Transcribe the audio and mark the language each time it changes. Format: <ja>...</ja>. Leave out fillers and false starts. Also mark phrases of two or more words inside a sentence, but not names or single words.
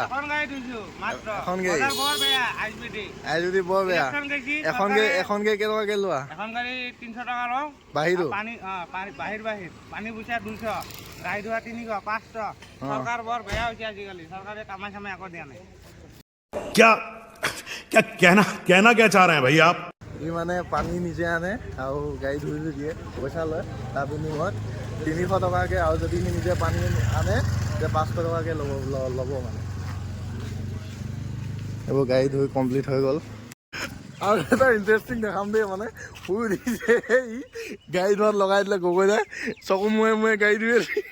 <as>এখন গাড়ী ISBD বৰ বেয়া। এখন গাড়ী কেইটকাকে লোৱা? এখন গাড়ী 300 টকা লওঁ। বাহিৰটো বাহিৰ পানী বুইছা 200, গাড়ী ধোৱা 300, 500। চৰকাৰ বৰ বেয়া হৈছে আজিকালি, চৰকাৰে কামাই চামাই আকৌ দিয়া নাই।</as> <hi>क्या क्या कहना क्या चाह रहे हैं भाई आप?</hi> <as>ই মানে পানী নিজে আনে আৰু গাড়ী ধুই দিয়ে, পইচা লয়। তাৰ বিনিময়ত 300 টকাকৈ, আৰু যদি সি নিজে পানী আনে তেতিয়া 500 টকাকৈ ল'ব মানে। এইবোৰ গাড়ী ধুই কমপ্লিট হৈ গ'ল। আৰু এটা ইণ্টাৰেষ্টিং দেখাম দেই, মানে শুই উঠিছে ই গাড়ী ধোৱাত লগাই দিলে গগৈ দাই, চকু মূৰে গাড়ী ধুই আছে।</as>